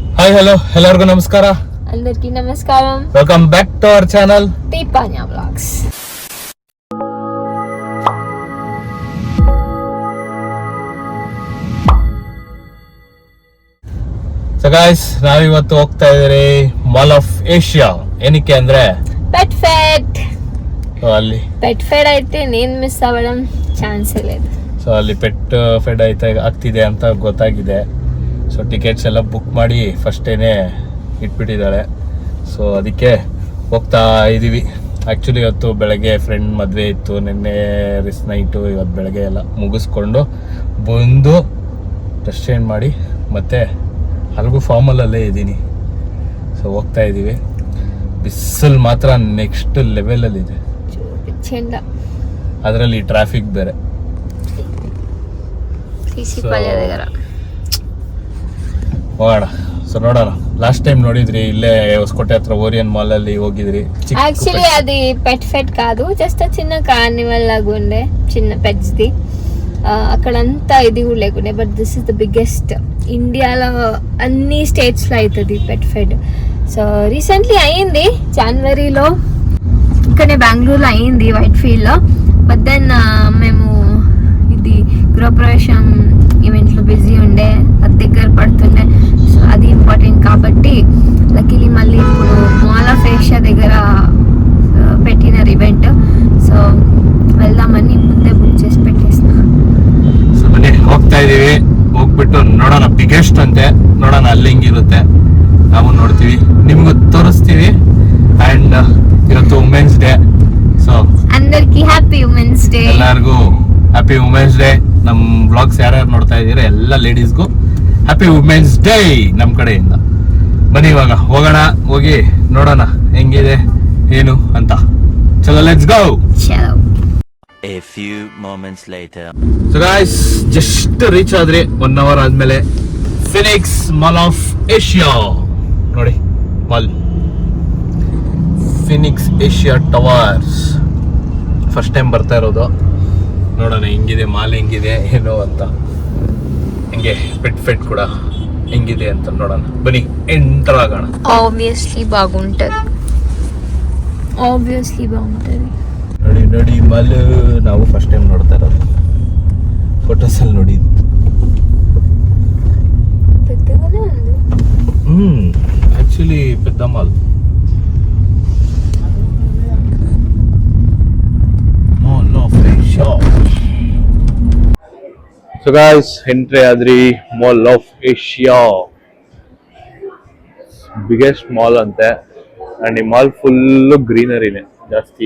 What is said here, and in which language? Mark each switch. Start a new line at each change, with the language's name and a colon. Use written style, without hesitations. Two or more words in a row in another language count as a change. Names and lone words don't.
English: Hi hello
Kannada: ಎಲ್ಲರಿಗೂ ನಮಸ್ಕಾರ.
Telugu: అందరికీ నమస్కారం.
English: Welcome back to our channel
Telugu: దీపాన్యా వ్లాగ్స్.
English: So guys,
Kannada: ನಾವಿವತ್ತು ಹೋಗ್ತಾ ಇದ್ದೀರಿ ಮಾಲ್ ಆಫ್ ಏಷ್ಯಾ. ಏನಕ್ಕೆ ಅಂದ್ರೆ పెట్ ఫెడ్. ಅಲ್ಲಿ
Telugu: పెట్ ఫెడ్ అయితే నేను ಮಿಸ್ అవ్వడం ಚಾನ್ಸ್ లేదు.
Kannada: ಸೊ ಅಲ್ಲಿ ಪೆಟ್ ಫೆಡ್ ಆಗ್ತಿದೆ ಅಂತ ಗೊತ್ತಾಗಿದೆ. ಸೊ ಟಿಕೆಟ್ಸ್ ಎಲ್ಲ ಬುಕ್ ಮಾಡಿ ಫಸ್ಟೇನೆ ಇಟ್ಬಿಟ್ಟಿದ್ದಾಳೆ. ಸೊ ಅದಕ್ಕೆ ಹೋಗ್ತಾ ಇದ್ದೀವಿ. ಆ್ಯಕ್ಚುಲಿ ಇವತ್ತು ಬೆಳಗ್ಗೆ ಫ್ರೆಂಡ್ ಮದುವೆ ಇತ್ತು, ನಿನ್ನೆ ರಿಸ್ ನೈಟು. ಇವತ್ತು ಬೆಳಗ್ಗೆ ಎಲ್ಲ ಮುಗಿಸ್ಕೊಂಡು ಬಂದು
English: dress change
Kannada: ಮಾಡಿ ಮತ್ತೆ ಅಲ್ಗೂ ಫಾರ್ಮಲ್ಲೇ ಇದ್ದೀನಿ. ಸೊ ಹೋಗ್ತಾ ಇದ್ದೀವಿ. ಬಿಸಿಲು ಮಾತ್ರ ನೆಕ್ಸ್ಟ್ ಲೆವೆಲಲ್ಲಿದೆ, ಅದರಲ್ಲಿ ಟ್ರಾಫಿಕ್ ಬೇರೆ. ಹೋಗೋಣ. ಸೊ ನೋಡೋಣ. ಲಾಸ್ಟ್ ಟೈಮ್ ನೋಡಿದ್ರಿ ಇಲ್ಲೇ ಹೊಸಕೋಟೆ హత్ర ఓరియన్ మాల్ ಅಲ್ಲಿ ಹೋಗಿದ್ರಿ.
Telugu: యాక్చువల్లీ అది పెట్ ఫెడ్ కాదు, జస్ట్ చిన్న కార్నివల్ లాగా ఉండే, చిన్న పెట్స్ ది. అక్కడంతా ఇది కూడా లేకుండే.
English: But this is the biggest
Telugu: ఇండియాలో అన్ని స్టేట్స్ లో అవుతుంది పెట్ ఫెడ్. సో రీసెంట్లీ అయ్యింది జనవరిలో, ఇక్కడే బెంగళూరులో అయ్యింది, వైట్ ఫీల్డ్ లో.
English: But then
Telugu: మేము ఇది గృహప్రవేశం ఈవెంట్లో బిజీ ఉండే, అది దగ్గర పడుతుండే. సో అది ఇంపార్టెంట్ కాబట్టి లక్కీలీ మళ్ళీ ఇప్పుడు మాల్ ఆఫ్ ఏషియా దగ్గర పెట్టినారు ఈవెంట్. సో వెళ్దామని ముందే బుక్ చేసి పెట్టేసిన.
Kannada: ಸೊ ಬನ್ನಿ ಹೋಗ್ತಾ ಇದೀವಿ. ಹೋಗ್ಬಿಟ್ಟು ನೋಡೋಣ. ಬಿಗ್ಗೆಸ್ಟ್ ಅಂತೆ, ನೋಡೋಣ ಅಲ್ಲಿ ಹೆಂಗಿರುತ್ತೆ. ನಾವು ನೋಡ್ತೀವಿ, ನಿಮ್ಗೂ ತೋರಿಸ್ತೀವಿ. ಅಂಡ್ ಇವತ್ತು
English: Women's Day.
Kannada: ಸೊ
Telugu: అందరికి
English: Happy Women's Day.
Kannada: ಎಲ್ಲರಿಗೂ
English: Happy Women's Day.
Kannada: ನಮ್ಮ ಬ್ಲಾಗ್ಸ್ ಯಾರ್ಯಾರು ನೋಡ್ತಾ ಇದ್ದೀರಾ ಎಲ್ಲ ಲೇಡೀಸ್ಗೂ
English: Happy Women's Day
Kannada: ನಮ್ಮ ಕಡೆಯಿಂದ. ಬನ್ನಿ ಇವಾಗ ಹೋಗೋಣ, ಹೋಗಿ ನೋಡೋಣ ಹೆಂಗಿದೆ ಏನು ಅಂತ.
English: ಚಲೋ, Let's go.
Kannada: ಚಲೋ.
English: A few moments later. So guys, just reach
Kannada: ಆದ್ರಿ
English: 1 hour
Kannada: ಆದ್ಮೇಲೆ ಫಿನಿಕ್ಸ್ ಮಾಲ್ ಆಫ್ ಏಷ್ಯಾ. ನೋಡಿ ಮಾಲ್, ಫಿನಿಕ್ಸ್ ಏಷ್ಯಾ ಟವರ್ಸ್.
English: First time
Kannada: ಬರ್ತಾ ಇರೋದು. ನೋಡೋಣ ಹೆಂಗಿದೆ ಮಾಲ್, ಹೆಂಗಿದೆ ಏನು ಅಂತ. ಹೆಂಗೆ ಪೆಟ್ ಫೆಡ್ ಕೂಡ ಹೆಂಗಿದೆ ಅಂತ ನೋಡೋಣ. ಬನ್ನಿ ಎಂಟರ್ ಆಗೋಣ.
Telugu: ఆబ్వియస్లీ బాగుంటది, ఆబ్వియస్లీ బాగుంటది.
Kannada: ನೋಡಿ ನೋಡಿ ಮಾಲ್ ನಾವು
English: first time
Kannada: ನೋಡ್ತಾ ಇರೋದು. ಫೋಟೋಸಲ್ಲಿ ನೋಡಿದ್ದು.
Telugu: పెద్దగానే ఉంది.
Kannada: ಆಕ್ಚುಲಿ పెద్ద ಮಾಲ್. ಮಾಲ್ ಆಫ್ ಏಷ್ಯಾ.
English: So guys,
Kannada: ಎಂಟ್ರಿ ಆದ್ರಿ ಮಾಲ್ ಆಫ್ ಏಷ್ಯಾ.
English: Biggest mall
Kannada: ಅಂತೆ. ಅಂಡ್ ಈ ಮಾಲ್ ಫುಲ್ಲು ಗ್ರೀನರಿನೇ ಜಾಸ್ತಿ.